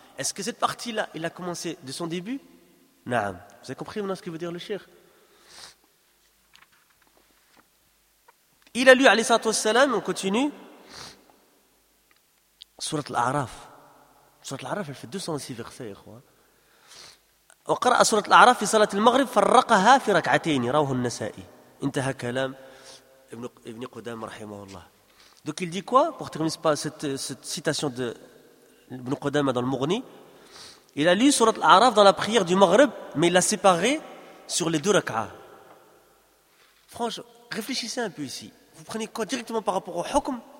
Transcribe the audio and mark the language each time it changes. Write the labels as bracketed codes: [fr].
[fr] Est-ce que cette partie-là, il a commencé de son début? Naam. Vous avez compris maintenant ce que veut dire le shir? Il a lu, alayhi salam, on continue. Sourate l'A'raf. Sourate l'A'raf, elle fait 206 versets, je crois. [ar] وقرأ سورة الأعراف في صلاة المغرب فرقها في ركعتين رواه النسائي. انتهى كلام ابن قدامة رحمه الله. [fr] Donc il dit quoi pour terminer cette citation de Ibn Qudama dans le Mughni? Il a lu sourate l'A'raf dans la prière du Maghrib, mais il l'a séparé sur les deux rak'a. Franchement, réfléchissez un peu ici. Vous prenez quoi directement par rapport au hukm?